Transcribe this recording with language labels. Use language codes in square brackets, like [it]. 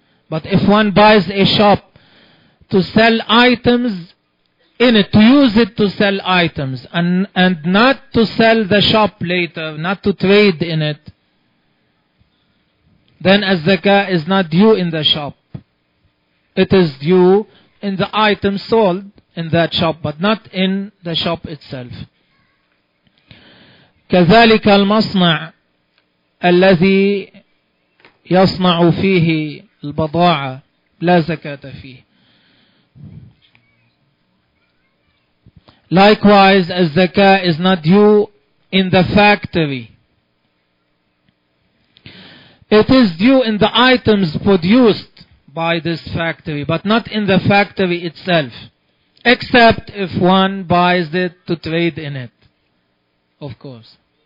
[en] But if one buys a shop to sell items in it, to use it to sell items, and not to sell the shop later, not to trade in it, then الزكاة is not due in the shop. It is due in the item sold in that shop, but not in the shop itself. [ar] كذلك المصنع الذي يصنع فيه البضاعة لا زكاة فيه. [en] Likewise, الزكاة is not due in the factory. It is due in the items produced by this factory, but not in the factory itself, except if one buys it to trade in it, of course.